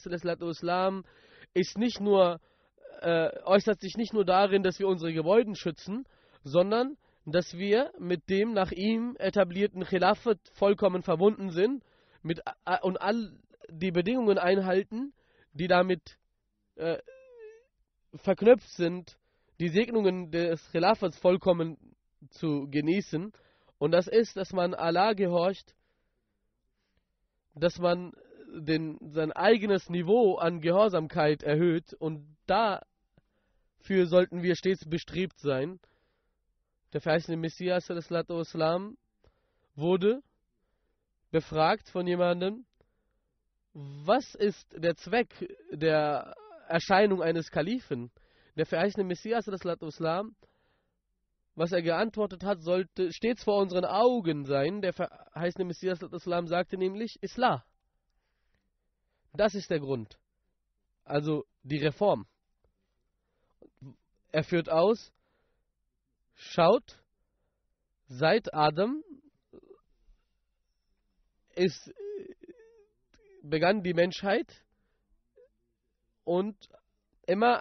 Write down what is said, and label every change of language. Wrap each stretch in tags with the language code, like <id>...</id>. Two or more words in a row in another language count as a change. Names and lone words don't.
<de>Islam, ist nicht nur, äußert sich nicht nur darin, dass wir unsere Gebäude schützen, sondern dass wir mit dem nach ihm etablierten Khilafat vollkommen verbunden sind und all die Bedingungen einhalten, die damit verknüpft sind, die Segnungen des Khilafats vollkommen zu genießen. Und das ist, dass man Allah gehorcht, dass man sein eigenes Niveau an Gehorsamkeit erhöht. Und dafür sollten wir stets bestrebt sein. Der verheißene Messias</de> <ar>صلى الله عليه وسلم</ar> <de>wurde befragt von jemandem, was ist der Zweck der Erscheinung eines Kalifen? Der verheißene Messias</de> <ar>صلى الله عليه وسلم,</ar> <de>was er geantwortet hat, sollte stets vor unseren Augen sein. Der verheißene Messias</de> <ar>صلى الله عليه وسلم</ar> <de>sagte nämlich Islah. Das ist der Grund. Also die Reform. Er führt aus, schaut, seit Adam begann die Menschheit, und immer</de>